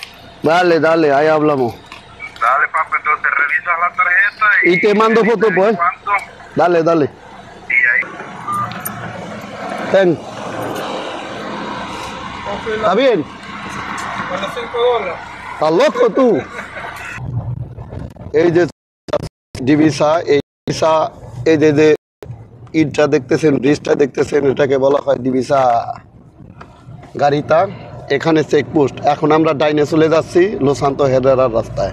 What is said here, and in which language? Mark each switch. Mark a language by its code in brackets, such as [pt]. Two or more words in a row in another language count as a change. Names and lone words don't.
[es] Dale, ahí hablamos. Dale, papi, entonces revisas la tarjeta Y te mando foto, pues. ¿Cuánto? Dale. Y ahí. Ten. ¿Está bien? Para $5. ¿Estás loco tú? [bn] এই যে ডিভিসা, এই ডিভিসা, এই যে ইটটা দেখতেছেন, ব্রিজটা দেখতেছেন, এটাকে বলা হয় ডিভিসা গাড়িটা। এখানে চেকপোস্ট। এখন আমরা ডাইনে চলে যাচ্ছি লো সান্তো হেরেরার রাস্তায়।